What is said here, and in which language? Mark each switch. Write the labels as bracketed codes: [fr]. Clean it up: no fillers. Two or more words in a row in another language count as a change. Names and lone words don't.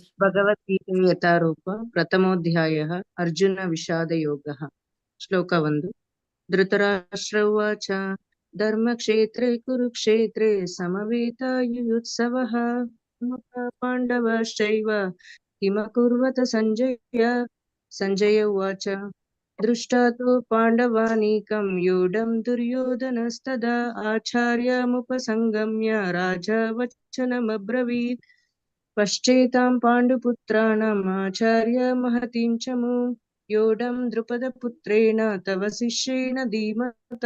[kn] ಭಗವದ್ಗೀತೆ ಯಥಾರೂಪ ಪ್ರಥಮೋಧ್ಯಾಯ ಅರ್ಜುನ ವಿಷಾದ ಯೋಗ. ಶ್ಲೋಕ 1. [sa] ಧೃತರಾಷ್ಟ್ರ ಉವಾಚ ಧರ್ಮಕ್ಷೇತ್ರೇ ಕುರುಕ್ಷೇತ್ರೇ ಸಮವೇತಾಯುಯುತ್ಸವಃ ಪಾಂಡವಶ್ಚೈವ ಕಿಮಕುರ್ವತ ಸಂಜಯ. ಸಂಜಯ ಉವಾಚ ದೃಷ್ಟಾ ತು ಪಾಂಡವಾನೀಕಂ ಯೂಢಂ ದುರ್ಯೋಧನಸ್ತದಾ ಆಚಾರ್ಯಮುಪಸಂಗಮ್ಯ ರಾಜಾ ವಚನಮಬ್ರವೀತ್. ಪಶ್ಚೇತಾಂ ಪಾಂಡುಪುತ್ರಾಣಾಂ ಆಚಾರ್ಯ ಮಹತೀಂ ಚಮು ಯೋಢಂ ದ್ರುಪದಪುತ್ರೇಣ ತವ ಶಿಷ್ಯೇಣ ಧೀಮತಾ.